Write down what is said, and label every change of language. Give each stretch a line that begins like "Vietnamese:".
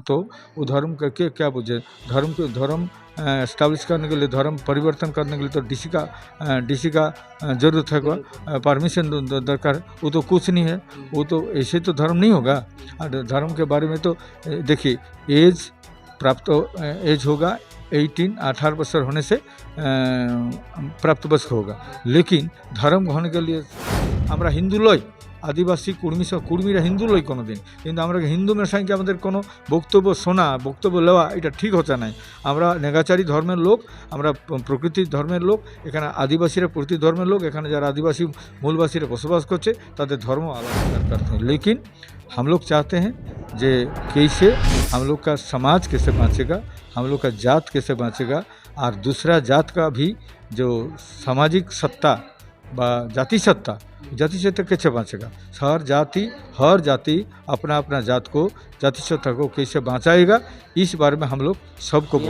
Hindi: तो वो धर्म करके क्या बुझे, धर्म एस्टैब्लिश करने के लिए, धर्म परिवर्तन करने के लिए तो डीसी का ज़रूरत है, परमिशन दरकार है। वो तो कुछ नहीं है, वो तो ऐसे तो धर्म नहीं होगा। धर्म के बारे में तो देखिए, एज एज होगा 18 वर्ष होने से प्राप्त वयस्क होगा। लेकिन धर्म होने के लिए
Bangla: আমরা হিন্দু লই, আদিবাসী কুর্মীরা হিন্দু লই কোনো দিন, কিন্তু আমরা হিন্দু মেশাইকে আমাদের কোনো বক্তব্য শোনা, বক্তব্য নেওয়া এটা ঠিক হচ্ছে নাই। আমরা নেগাচারী ধর্মের লোক, আমরা প্রকৃতির ধর্মের লোক। এখানে আদিবাসীরা প্রকৃতির ধর্মের লোক, এখানে যারা আদিবাসী মূলবাসীরা বসবাস করছে তাদের ধর্ম আলাদা
Hindi: करते हैं। लेकिन हम लोग चाहते हैं जे कैसे हम लोग का समाज कैसे बाँचेगा, हम लोग का जात कैसे बाँचेगा, और दूसरा जात का भी जो सामाजिक सत्ता व जाति सत्ता कैसे बाँचेगा। हर जाति अपना अपना जात को, जाति सत्ता को कैसे बचाएगा, इस बारे में हम लोग सबको